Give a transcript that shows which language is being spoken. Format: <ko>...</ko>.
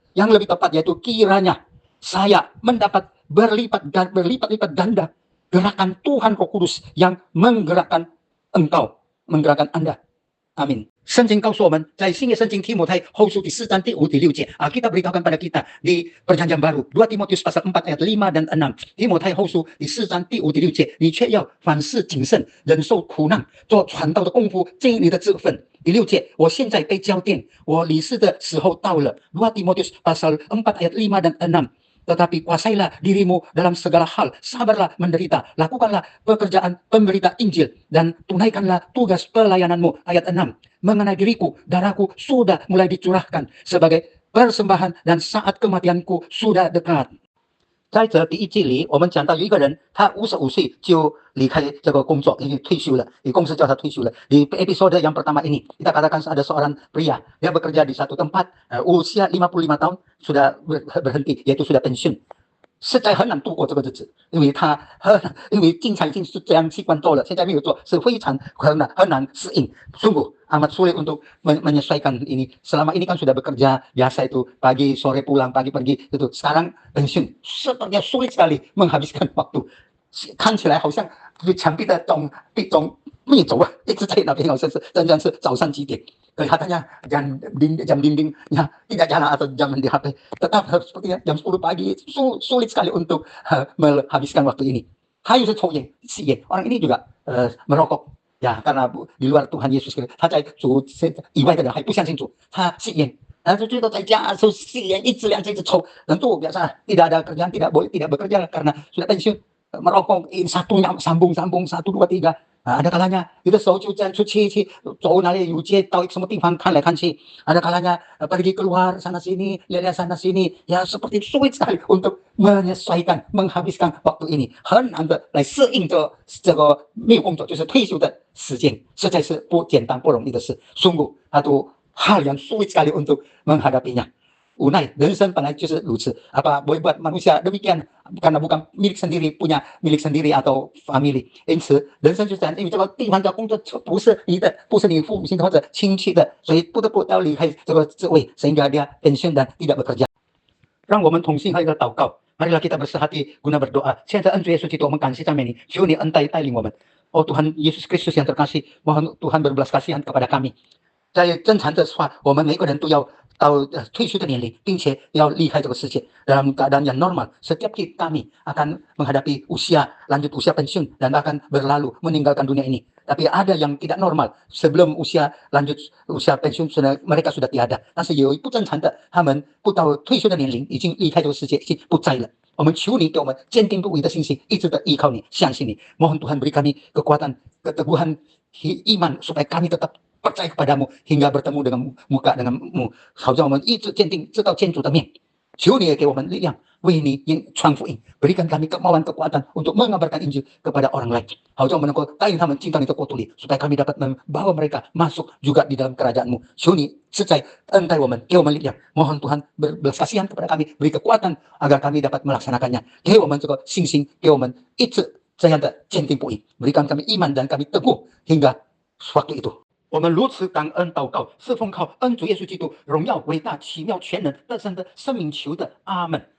<id>Yang lebih tepat yaitu kiranya saya mendapat berlipat-lipat ganda gerakan Tuhan Roh Kudus yang menggerakkan engkau, menggerakkan Anda. Amin.</id> <zh>圣经告诉我们，在新约圣经提摩太后书第4章第5、第6节,</zh> <id>Alkitab beritahukan pada kita di Perjanjian Baru 2 Timotius pasal 4 ayat 5 dan 6.</id> <zh>提摩太后书第4章第5、第6节，你却要凡事谨慎，忍受苦难，做传道的功夫，尽你的职分。第6节, 我现在被交奠，我离世的时候到了。</zh> <id>2 Timotius pasal 4 ayat 5 dan 6. Tetapi kuasailah dirimu dalam segala hal, sabarlah menderita, lakukanlah pekerjaan pemberita Injil, dan tunaikanlah tugas pelayananmu. Ayat 6, mengenai diriku, darahku sudah mulai dicurahkan sebagai persembahan, dan saat kematianku sudah dekat.</id> <zh>在这第一季里，我们讲到有一个人，他55岁就离开这个工作，因为退休了，公司叫他退休了。</zh> <id>Di episode yang pertama ini, kita katakan ada seorang pria, dia bekerja di satu tempat, usia 55 tahun, sudah berhenti, yaitu sudah pensiun.</id> <zh>实在很难度过这个日子，因为经常已经是这样习惯做了，现在没有做，是非常很难适应。</zh> <id>Sungguh amat sulit untuk menyesuaikan ini. Selama ini kan sudah bekerja biasa itu pagi sore pulang, pagi pergi itu. Sekarang pensiun, sepertinya sulit sekali menghabiskan waktu.</id> <zh>看起来好像墙壁的壁咚没走啊，一直在那边，好像是真正是早上几点。</zh> <id>Kelihatannya jam dindingnya tidak jalan atau jam di HP. Tetap sepertinya jam 10 pagi sulit sekali untuk menghabiskan waktu ini.</id> <zh>还有是抽烟、吸烟，</zh> <id>orang ini juga merokok.</id> <zh>Ya, karena di luar Tuhan Yesus, 他在主以外的人还不相信主，他吸烟。然后最多在家吸烟，一支两支一直抽。</zh> <id>Tentu biasa tidak ada kerjaan, tidak bekerja karena sudah pensiun. Merokok satu sambung 1 2 3. Ada kalanya</id> <zh>有的时候就这样出去走哪里有街到什么地方看来看去。</zh> <id>Ada kalanya pergi keluar sana sini, lihat sana sini. Ya seperti sulit sekali untuk menyesuaikan, menghabiskan waktu ini.</id> <zh>很难的来适应这个没有工作就是退休的时间，实在是不简单不容易的事。</zh> <id>Sungguh satu hal yang sulit sekali untuk menghadapinya.</id> <zh>Unai,人生本来就是如此。</zh> <id>Apa boleh buat manusia demikian karena bukan punya milik sendiri atau family。</id> <zh>因此，人生就是这样，因为这个地方的工作不是你的，不是你父母亲的或者亲戚的，所以不得不要离开这个职位，</zh> <id>sehingga dia pensiun dan tidak bekerja。</id> <zh>让我们同心合一的祷告。</zh> <id>Marilah kita bersehati guna berdoa.</id> <zh>现在恩主耶稣基督，我们感谢赞美你，求你恩待带领我们。</zh> <id>Oh Tuhan Yesus Kristus yang terkasih, mohon Tuhan berbelas kasihan kepada kami。</id> <zh>在正常的话，我们每个人都要到退休的年龄，并且要离开这个世界。</zh> <id>Dalam keadaan yang normal, setiap kami akan menghadapi lanjut usia pensiun dan akan berlalu meninggalkan dunia ini. Tapi ada yang tidak normal, sebelum lanjut usia pensiun mereka sudah tiada。</id> <zh>但是有不正常的，他们不到退休的年龄已经离开这个世界，已经不在了。我们求你给我们坚定不移的信心，一直的依靠你，相信你。</zh> <id>Mohon Tuhan beri kami kekuatan, keteguhan iman supaya kami tetap percaya kepadamu hingga bertemu dengan muka denganmu，</id> <zh>好像我们一直坚定知道天主的面。求你也给我们力量，为你传福音，</zh> <id>berikan kami kemauan kekuatan untuk mengabarkan Injil kepada orang lain，</id> <zh>好像我们能够带领他们进到你的国度里，</zh> <id>supaya kami dapat membawa mereka masuk juga di dalam kerajaanmu。</id> <zh>求你实在恩待我们，给我们力量。</zh> <id>Mohon Tuhan berbelas kasihan kepada kami， beri kekuatan agar kami dapat melaksanakannya。</id> <zh>给我们这个信心，给我们一直这样的坚定不移，</zh> <id>berikan kami iman dan kami teguh hingga waktu itu。</id> <zh>我们如此感恩祷告，是奉靠恩主耶稣基督荣耀、伟大、奇妙、全能、得胜的生命求的，阿门。</zh>